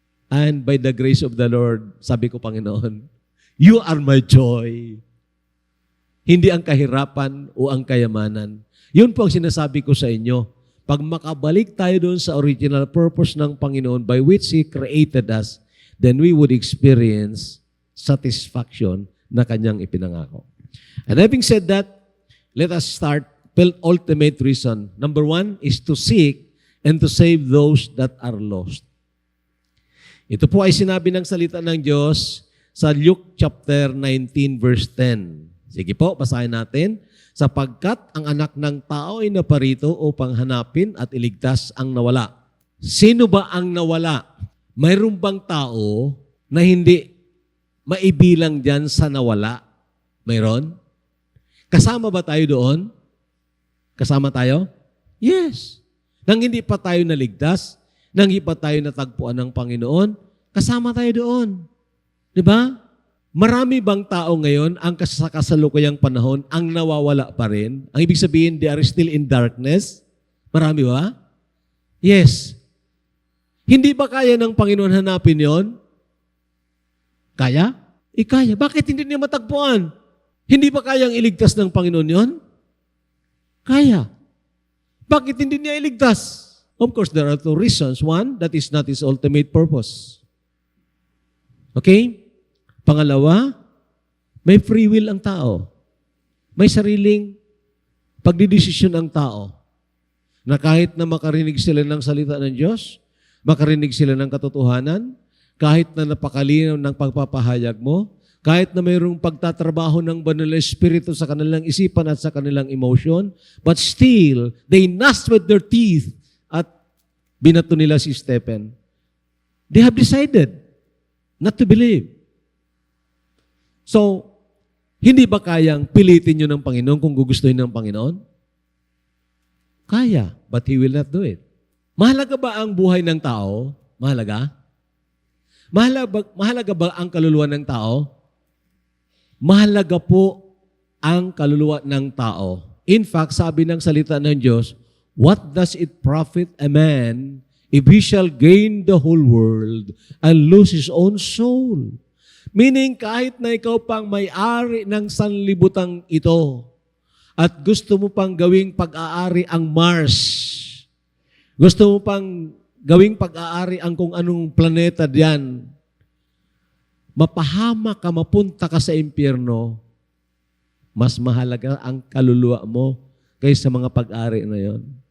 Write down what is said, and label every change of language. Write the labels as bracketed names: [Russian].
[English] And by the grace of the Lord, [Filipino] sabi ko, Panginoon, [English] you are my joy. [Filipino] Hindi ang kahirapan o ang kayamanan. Yun po ang sinasabi ko sa inyo. Pag makabalik tayo doon sa [English] original purpose [Filipino] ng Panginoon [English] by which He created us, then we would experience satisfaction [Filipino] na Kanyang ipinangako. [English] And having said that, let us start ultimate reason. Number 1 is to seek and to save those that are lost. [Filipino] Ito po ay sinabi ng salita ng Diyos sa Luke chapter 19 verse 10. Sige po, basahin natin. Sapagkat ang anak ng tao ay naparito upang hanapin at iligtas ang nawala. Sino ba ang nawala? Mayroon bang tao na hindi maibilang dyan sa nawala? Mayroon? Kasama ba tayo doon? Kasama tayo? Yes. Nang hindi pa tayo naligtas, nang hindi pa tayo natagpuan ng Panginoon, kasama tayo doon. Di ba? Marami bang tao ngayon ang sa kasalukuyang panahon ang nawawala pa rin? Ang ibig sabihin, [English] they are still in darkness? [Filipino] Marami ba? Yes. Hindi ba kaya ng Panginoon hanapin yon? Kaya? Kaya. Bakit hindi niya matagpuan? Hindi ba kayang iligtas ng Panginoon yon? Kaya. Bakit hindi niya iligtas? [English] Of course, there are two reasons. One, that is not his ultimate purpose. Okay? [Filipino] Pangalawa, may free will ang tao. May sariling pagdidesisyon ang tao. Na kahit na makarinig sila ng salita ng Diyos, makarinig sila ng katotohanan, kahit na napakalinaw ng pagpapahayag mo, kahit na mayroong pagtatrabaho ng banal na Espiritu sa kanilang isipan at sa kanilang emotion, [English] but still, they gnashed with their teeth [Filipino] at binato nila si Stephen. [English] They have decided not to believe. [Filipino] So, hindi ba kayang pilitin nyo ng Panginoon kung gugustuhin ng Panginoon? [English] Kaya, but He will not do it. [Filipino] Mahalaga ba ang buhay ng tao? Mahalaga? Mahalaga ba ang kaluluwa ng tao? Mahalaga po ang kaluluwa ng tao. [English] In fact, [Filipino] sabi ng salita ng Diyos, [English] what does it profit a man if he shall gain the whole world and lose his own soul? [Filipino] Meaning, kahit na ikaw pang may-ari ng sanlibutang ito at gusto mo pang gawing pag-aari ang Mars, gusto mo pang gawing pag-aari ang kung anong planeta diyan, mapahama ka, mapunta ka sa impyerno, mas mahalaga ang kaluluwa mo kaysa mga pag-ari na yon.